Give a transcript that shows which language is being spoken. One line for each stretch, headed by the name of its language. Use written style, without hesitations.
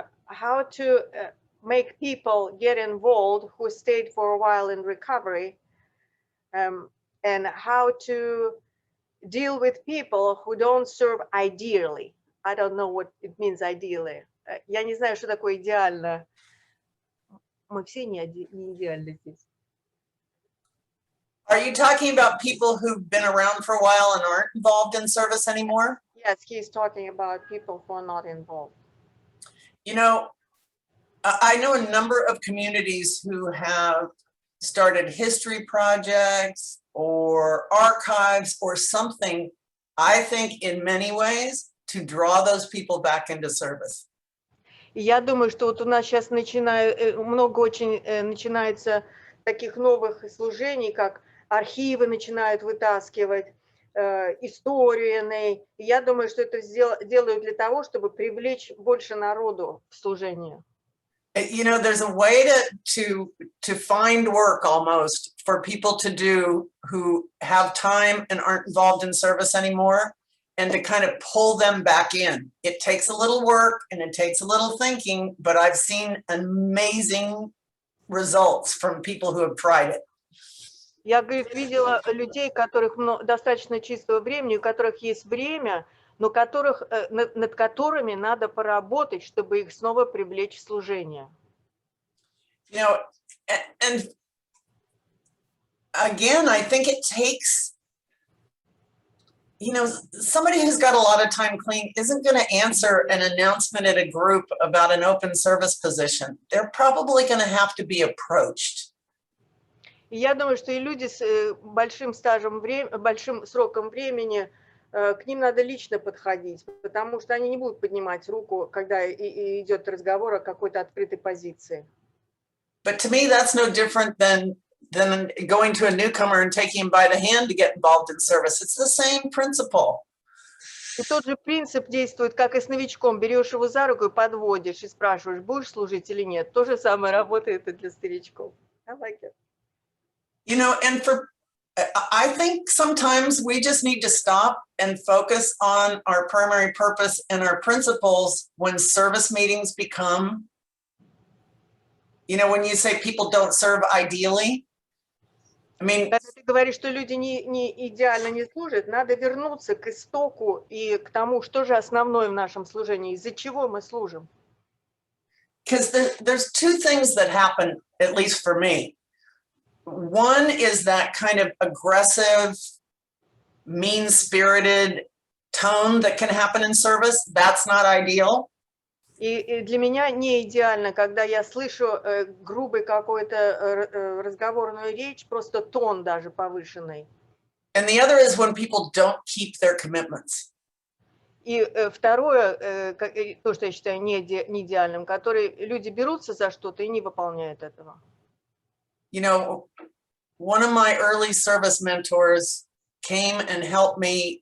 English: How to make people get involved who stayed for a while in recovery, and how to deal with people who don't serve ideally. I don't know what it means ideally.
Russian: Я не знаю, что такое идеально. Мы все не идеальны здесь.
English: Are you talking about people who've been around for a while and aren't involved in service anymore? Yes, he's talking about people who are not involved. You know, I know a number of communities who have started history projects or archives or something, I think in many ways, to draw those people back into service.
Russian: И я думаю, что вот у нас сейчас много очень начинается таких новых служений, как архивы начинают вытаскивать, истории. И я думаю, что это делают для того, чтобы привлечь больше народу в служение.
English: You know, there's a way to find work almost for people to do who have time and aren't involved in service anymore, and to kind of pull them back in. It takes a little work and it takes a little thinking, but I've seen amazing results from people who have tried it.
Russian: Я, говорит, видела людей, которых достаточно чистого времени, у которых есть время, но над которыми надо поработать, чтобы их снова привлечь в служение.
English: You know, and again, I think it takes, you know, somebody who's got a lot of time clean isn't going to answer an announcement at a group about an open service position. They're probably going to have to be approached.
Russian: И я думаю, что и люди с большим сроком времени, к ним надо лично подходить, потому что они не будут поднимать руку, когда идет разговор о какой-то открытой позиции.
English: But to me, that's no different than going to a newcomer and taking him by the hand to get involved in service. It's the same principle.
Russian: И тот же принцип действует, как и с новичком. Берешь его за руку и подводишь, и спрашиваешь, будешь служить или нет. То же самое работает и для старичков.
English: I like it. You know, and I think sometimes we just need to stop and focus on our primary purpose and our principles when service meetings become, you know, when you say people don't serve ideally. I mean,
Russian: когда ты говоришь, что люди не идеально не служат, надо вернуться к истоку и к тому, что же основное в нашем служении, из-за чего мы служим.
English: because there's two things that happen, at least for me. One is that kind of aggressive, mean-spirited tone that can happen in service. That's not ideal.
Russian: И для меня не идеально, когда я слышу грубый какой-то разговорную речь, просто тон даже повышенный.
English: And the other is when people don't keep their commitments.
Russian: И второе, то, что я считаю не идеальным, которые люди берутся за что-то и не выполняют этого.
English: You know, one of my early service mentors came and helped me.